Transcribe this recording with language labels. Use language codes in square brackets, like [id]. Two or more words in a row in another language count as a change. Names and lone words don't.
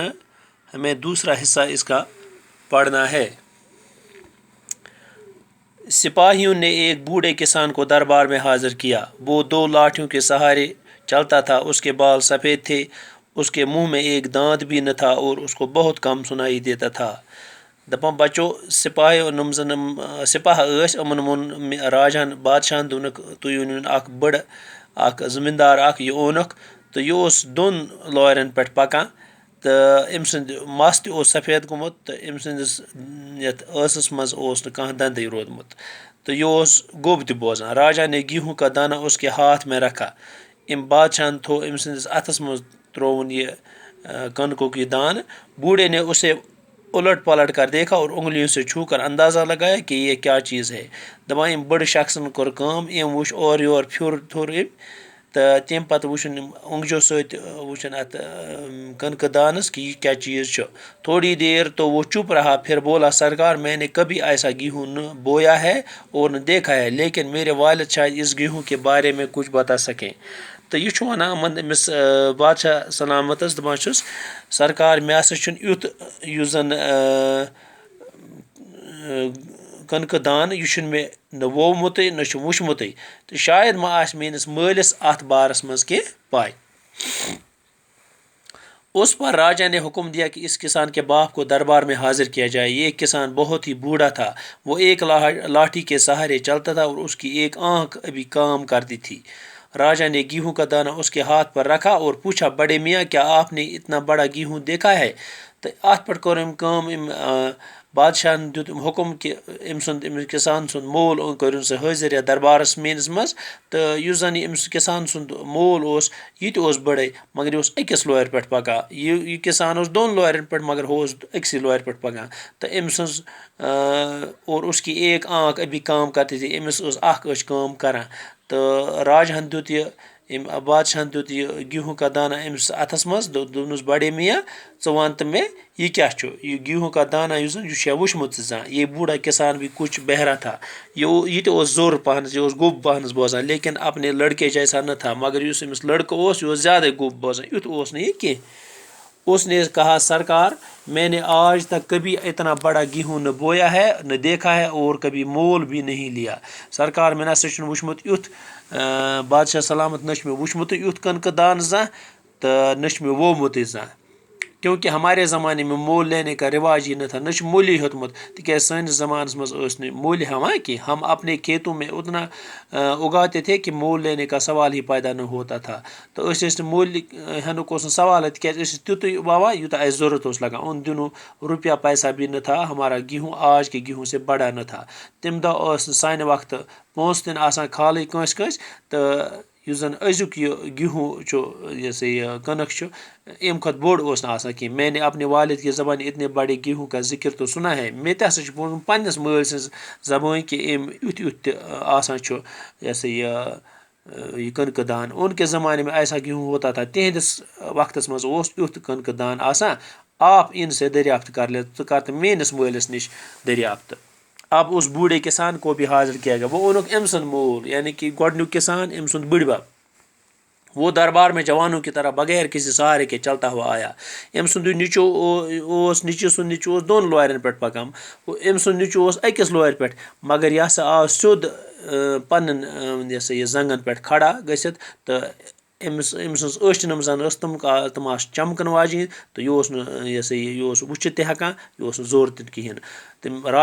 [ur] ہمیں دوسرا حصہ اس کا پڑھنا ہے۔ سپاہیوں نے ایک بوڑھے کسان کو دربار میں حاضر کیا۔ وہ 2 لاٹھیوں کے سہارے چلتا تھا، اس کے بال سفید تھے، اس کے منہ میں ایک دانت بھی نہ تھا اور اس کو بہت کم سنائی دیتا تھا۔ [ks] دپان بچو سپاہ امن وون راجہن بادشاہن دونک تُہۍ أنِوُن اکھ بٔڑ اکھ زمیندار اکھ یہ اونُکھ تہٕ یہ اوس 2 لورٮ۪ن پٮ۪ٹھ پکان تہٕ أمۍ سُنٛد مَس تہِ اوس سفید گوٚمُت تہٕ أمۍ سٕنٛدِس یتھ ٲسَس منٛز اوس نہٕ کانٛہہ دندٕے روٗدمُت تہٕ یہ اوس گوٚب تہِ بوزان۔ [ur] راجا نے گیہوں کا دانہ اس کے ہاتھ میں رکھا۔ [ks] أمۍ بادشاہن تھوٚو أمۍ سٕنٛدِس اَتھس منٛز ترٛووُن یہ کَنکُک یہ دانہ۔ [ur] بوڑھے نے اسے الٹ پلٹ کر دیکھا اور انگلیوں سے چھو کر اندازہ لگایا کہ یہ کیا چیز ہے۔ [ks] دپان أمۍ بٔڑ شخصن کوٚر کٲم، أمۍ وُچھ اورٕ یورٕ پھیُر تھوٚر أمۍ تہٕ تمہِ پتہٕ وُچھُن أمۍ اوٚنٛگجو سۭتۍ وُچھُن اتھ کَنکہٕ دانس کہ یہ کیا چیز چھُ۔ [ur] تھوڑی دیر تو وہ چپ رہا، پھر بولا سرکار میں نے کبھی ایسا گیہوں نہ بویا ہے اور نہ دیکھا ہے، لیکن میرے والد شاید اس گیہوں کے بارے میں کچھ بتا سکیں۔ [ks] تو یہ ونان یمن أمس بادشاہ سلامتس دپان چھُس سرکار مےٚ ہسا چھُنہٕ یُتھ یُس زن کَنکہٕ دانہٕ یہِ چھُنہٕ مےٚ نہ وومُتٕے نہ چھُ وُچھمُتٕے تہٕ شاید ما آسہِ میٲنِس مٲلِس اتھ بارس منٛز کینٛہہ پاے۔ [ur] اس پر راجا نے حکم دیا کہ اس کسان کے باپ کو دربار میں حاضر کیا جائے۔ یہ کسان بہت ہی بوڑھا تھا، وہ ایک لاٹھی کے سہارے چلتا تھا اور اس کی ایک آنکھ ابھی کام کرتی تھی۔ راجا نے گیہوں کا دانہ اس کے ہاتھ پر رکھا اور پوچھا بڑے میاں کیا آپ نے اتنا بڑا گیہوں دیکھا ہے؟ [ks] تو ات پہ کور أمۍ کٲم، بادشاہن دیُت حکم کہ أمۍ سُنٛد أمِس کسان سُنٛد مول کٔرِن سا حٲضر یتھ دربارس میٲنِس منٛز تہٕ یُس زن یہِ أمِس کسان سُنٛد مول اوس یہِ تہِ اوس بڑے مگر یہِ اوس أکِس لورِ پٮ۪ٹھ پکان۔ یہ کسان اوس 2 لورٮ۪ن پٮ۪ٹھ مگر ہُہ اوس أکسٕے لورِ پٮ۪ٹھ پکان تہٕ أمۍ سٕنٛز [ur] اور اس کی ایک آنکھ ابھی کام کرتی تھی، [ks] أمِس ٲس اکھ أچھ کٲم کران تہٕ راجہن دیُت یہ أمۍ بادشاہن دیُت [ur] یہ گیہوں کا دانہ [ks] أمِس اتھس منٛز دوٚپنس [ur] بڑے میاں [ks] ژٕ ون تہٕ مےٚ یہ کیا چھُ، [ur] یہ گیہوں کا دانہ [ks] یُس زن یہِ چھُیا وُچھمُت ژےٚ زانٛہہ؟ [ur] یہ بوڑھا کسان بھی کچھ بہرا تھا، [ks] یہ تہِ اوس زوٚر پہنس، یہ اوس گوٚب پہنس بوزان [ur] لیکن اپنے لڑکے جیسا نہ تھا، [ks] مگر یُس أمِس لڑکہٕ اوس یہِ اوس زیادے گوٚب بوزان، یُتھ اوس نہٕ یہِ کینٛہہ۔ [ur] اس نے کہا سرکار میں نے آج تک کبھی اتنا بڑا گیہوں نہ بویا ہے نہ دیکھا ہے اور کبھی مول بھی نہیں لیا۔ [ks] سرکار مےٚ نسا چھُنہٕ وُچھمُت یُتھ بادشاہ سلامت نہ چھُ مےٚ وُچھمُتٕے یُتھ کَنکہٕ دانہٕ زانٛہہ تہٕ نہ چھُ مےٚ وومُتٕے زانٛہہ، [ur] کیونکہ ہمارے زمانے میں مول لینے کا رواج ہی نہ تھا، [ks] نہ چھُ مولے ہیوٚتمُت تِکیازِ سٲنِس زمانس منٛز ٲسۍ نہٕ مٔلۍ ہٮ۪وان کینٛہہ، [ur] ہم اپنے کھیتوں میں اتنا اگاتے تھے کہ مول لینے کا سوال ہی پیدا نہ ہوتا تھا [ks] تہٕ أسۍ ٲسۍ نہٕ مٔلۍ ہٮ۪نُک اوس نہٕ سوالے تِکیازِ أسۍ ٲسۍ تیُتُے ووان یوٗتاہ اَسہِ ضوٚرتھ اوس لگان، [ur] اُن دِنو روپیہ پیسہ بھی نہ تھا، ہمارا گیہوں آج کے گیہوں سے بڑا نہ تھا۔ [ks] تمہِ دۄہ ٲس نہٕ سانہِ وقتہٕ پونٛسہٕ تہِ نہٕ آسان کھالٕے کٲنٛسہِ کٲنٛسہِ تہٕ یُس زن أزیُک یہ گیہوں چھُ یہ سا یہ کٕنک چھُ امہِ کھۄتہٕ بوٚڑ اوس نہٕ آسان کینٛہہ۔ [ur] میں نے اپنے والد کی زبان اتنے بڑے گیہوں کا ذکر تو سنا ہے۔ [ks] مےٚ تہِ ہسا چھُ بوٗزمُت پننِس مٲلۍ سٕنٛز زبٲنۍ کہ أمۍ یُتھ یُتھ تہِ آسان چھُ یہ سا یہ کٕنکہٕ دان۔ [ur] ان کے زمانے میں ایسا گیہوں ہوتا تھا، [ks] تہنٛدِس وقتس منٛز اوس یُتھ کٕنکہٕ دان آسان۔ [ur] آپ ان سے دریافت کر لے، [ks] ژٕ کر تہٕ میٲنِس مٲلِس نِش دریافت۔ [ur] اب اس بوڑھے کسان کو بھی حاضر کیا گیا، وہ [ks] اونُکھ أمۍ سُنٛد مول یعنی کہ گۄڈنیُک کسان أمۍ سُنٛد بٕڈبب۔ [ur] وہ دربار میں جوانوں کی طرح بغیر کسی سہارے کے چلتا ہوا آیا۔ [ks] أمۍ سُنٛدُے نیٚچوٗ اوس نیٚچوۍ سُنٛد نیٚچوٗ اوس 2 لورٮ۪ن پٮ۪ٹھ پکان، أمۍ سُنٛد نیٚچوٗ اوس أکِس لورِ پٮ۪ٹھ مگر یہِ ہسا آو سیوٚد پننٮ۪ن یہ سا یہ زنٛگن پٮ۪ٹھ کھڑا گٔژھِتھ تہٕ أمۍ سٕنٛز أچھ یِم زن ٲس تِم آسہٕ چمکن واجیٚنۍ تہٕ یہِ اوس نہٕ یہ سا یہ اوس وٕچھِتھ تہِ ہٮ۪کان، یہِ اوس نہٕ زوٚر تہِ کِہیٖنۍ۔